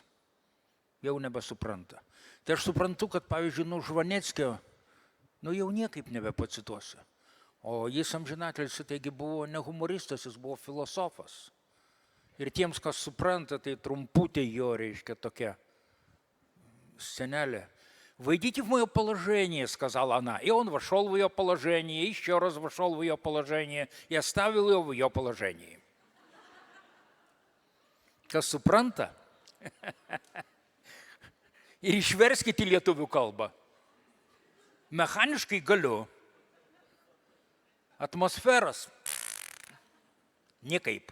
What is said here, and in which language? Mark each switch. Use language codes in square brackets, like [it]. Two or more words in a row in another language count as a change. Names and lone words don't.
[lt] Jau nebesupranta. Tai aš suprantu, kad pavyzdžiui, Žvaneckio, jau niekaip nebepacituosiu. O jis amžinatelis, taigi buvo ne humoristas, jis buvo filosofas. Ir tiems, kas supranta, tai trumputė jo, reiškia, tokia сценали. [ru] «Войдите в мое положение», — сказала она. И он вошел в ее положение, еще раз вошел в ее положение и оставил ее в ее положении. [lt] Kas supranta? Ir išverskite į lietuvių kalbą. Mechaniškai galiu. Atmosferas. Niekaip.